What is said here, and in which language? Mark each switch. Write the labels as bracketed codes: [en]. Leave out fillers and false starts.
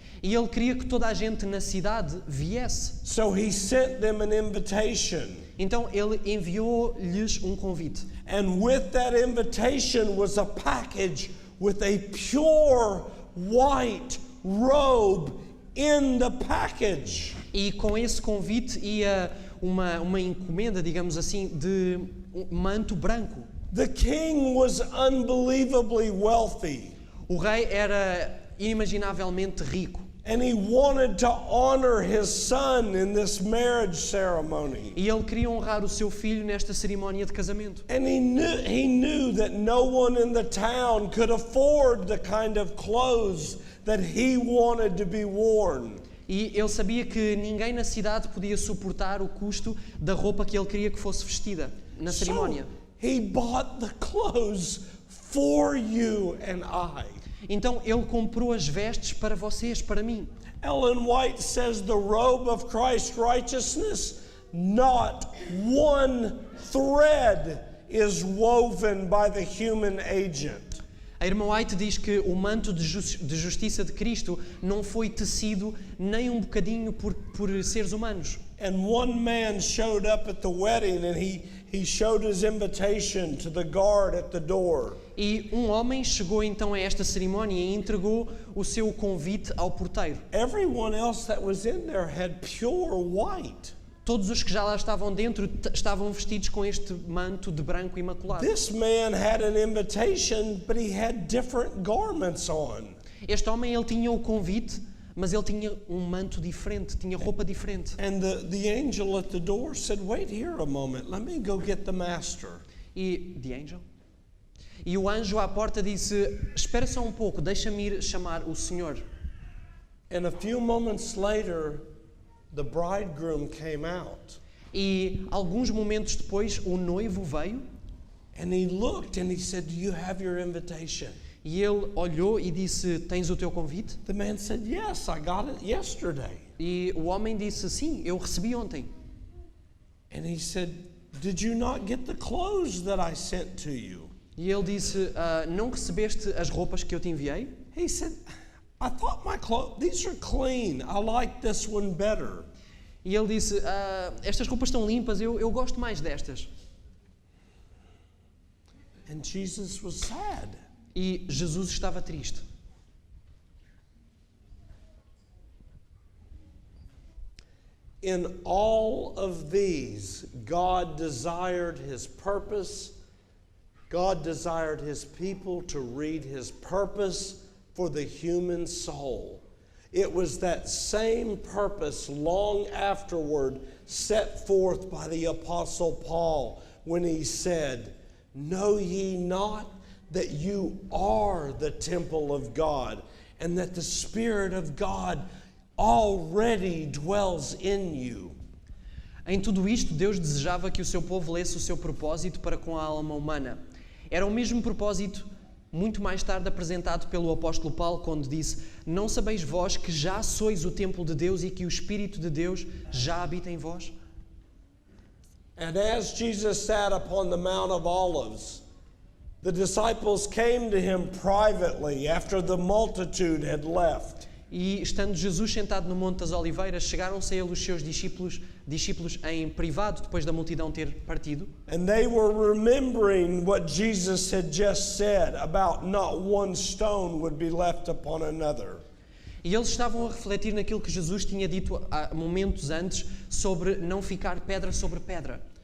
[pt] E ele queria que toda a gente na cidade viesse. [en] So he sent them an invitation. [pt] Então ele enviou-lhes um convite. [en] And with that invitation was a package with a pure white robe in the package. [pt] E com esse convite ia uma encomenda, digamos assim, de um manto branco. [en] The king was unbelievably wealthy. [pt] O rei era inimaginavelmente rico. [en] And he wanted to honor his son in this marriage ceremony. [pt] E ele queria honrar o seu filho nesta cerimónia de casamento. [en] And he knew that no one in the town could afford the kind of clothes that he wanted to be worn. [pt] E ele sabia que ninguém na cidade podia suportar o custo da roupa que ele queria que fosse vestida na cerimónia. [en] So he bought the clothes for you and I. [pt] Então ele comprou as vestes para vocês, para mim. [en] Ellen White says the robe of Christ's righteousness, not one thread is woven by the human agent. [pt] A irmã White diz que o manto de justiça de Cristo não foi tecido nem um bocadinho por seres humanos. [en] And one man showed up at the wedding and he showed his invitation to the guard at the door. [pt] E um homem chegou então a esta cerimónia e entregou o seu convite ao porteiro. [en] Everyone else that was in there had pure white. [pt] Todos os que já lá estavam dentro estavam vestidos com este manto de branco imaculado. [en] This man had an invitation, but he had different garments on. [pt] Este homem, ele tinha o convite, mas ele tinha um manto diferente, tinha roupa diferente. [en] And the angel at the door said, "Wait here a moment. Let me go get the master." [pt] E E o anjo à porta disse: "Espera só um pouco, deixa-me ir chamar o Senhor." [en] And a few moments later, the bridegroom came out. [pt] E alguns momentos depois, o noivo veio. [en] And he looked and he said, "Do you have your invitation?" [pt] E ele olhou e disse: "Tens o teu convite?" [en] The man said, "Yes, I got it yesterday." [pt] E o homem disse: "Sim, eu recebi ontem." [en] And he said, "Did you not get the clothes that I sent to you?" [pt] E ele disse: "Não recebeste as roupas que eu te enviei?" [en] He said, "I thought my clothes, these are clean. I like this one better." [pt] E ele disse: "Estas roupas estão limpas, eu gosto mais destas." [en] And Jesus was sad. [pt] E Jesus estava triste. [en] In all of these, God desired his purpose. God desired his people to read his purpose for the human soul. It was that same purpose long afterward set forth by the Apostle Paul when he said, "Know ye not that you are the temple of God, and that the Spirit of God already dwells in you?" [pt] Em tudo isto, Deus desejava que o seu povo lesse o seu propósito para com a alma humana. Era o mesmo propósito muito mais tarde apresentado pelo apóstolo Paulo quando disse: "Não sabeis vós que já sois o templo de Deus e que o Espírito de Deus já habita em vós?" [en] And as Jesus sat upon the Mount of Olives, The disciples came to him privately after the multitude had left. [pt] E estando Jesus sentado no Monte das Oliveiras, chegaram-se a ele os seus discípulos em privado, depois da multidão ter partido. [en] And they were remembering what Jesus had just said about not one stone would be left upon another. [pt] E eles estavam a refletir naquilo que Jesus tinha dito há momentos antes sobre não ficar pedra sobre pedra.